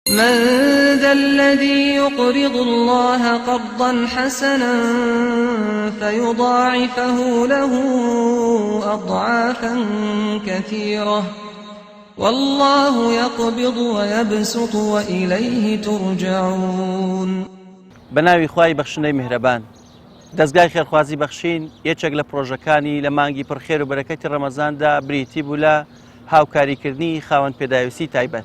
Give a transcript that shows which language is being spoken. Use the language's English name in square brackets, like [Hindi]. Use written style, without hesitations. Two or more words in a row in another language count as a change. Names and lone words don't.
[Arabic] من ذا الذي يقرض الله قرضا حسنا فيضاعفه له أضعافا كثيرة والله يقبض ويبسط وإليه ترجعون. [Central Kurdish] بەناوی خوای بەخشندەی میهرەبان. دەستگای خێرخوازی بەخشین یەکێک لە پرۆژەکانی لە مانگی پڕخێر و بەرەکەتی ڕەمەزاندا بریتی بوو لە هاوکاریکردنی خاوەن پێداویستی تایبەت.